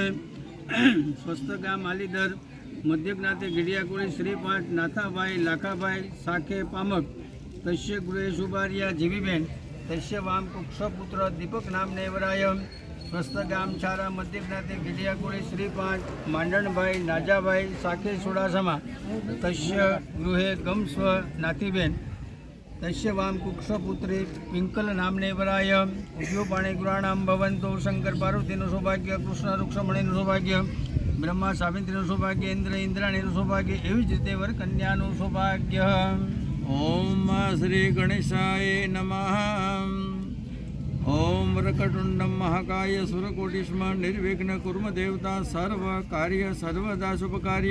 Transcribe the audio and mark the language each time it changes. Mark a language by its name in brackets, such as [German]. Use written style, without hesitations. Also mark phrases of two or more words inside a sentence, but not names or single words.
[Sanskrit] સ્વસ્થ ગામ આલીદર મધ્ય જ્ઞાતે ઘડિયા કોળી શ્રી 5 નાથાભાઈ લાખાભાઈ સાખે પામક તસ્ય ગૃહે શુભાર્યા જીવીબેન તસ્ય વામ કુક્ષપુત્ર દીપક નામને વરાય। સ્વસ્થ ગામ છારા મધ્ય જ્ઞાતે ઘડિયા કોળી શ્રી 5 માંડણભાઈ નાજાભાઈ સાખે સુડાસામાં તસ્ય ગૃહે ગમસ્વ નાથીબેન तस्य वाम कुक्षपुत्री पिंकल नामने वराय। उभ्यो पाणी गुराणां भवन्तु [Gujarati] शंकर पार्वतीનું સૌભાગ્ય કૃષ્ણ રૂક્ષમણીનું સૌભાગ્ય બ્રહ્મા સાવિત્રીનું સૌભાગ્ય ઇન્દ્ર ઇન્દ્રાણીનું સૌભાગ્ય એવી જ રીતે વરકન્યાનું સૌભાગ્ય। [Sanskrit] ઓમ શ્રી ગણેશાય નમઃ। ઓમ વરકટુંડમ મહાકાય સુરકોટિસ્મ નિર્વિઘ્ન કુર્મ દેવતા સર્વ કાર્ય સર્વદા શુભ કાર્ય।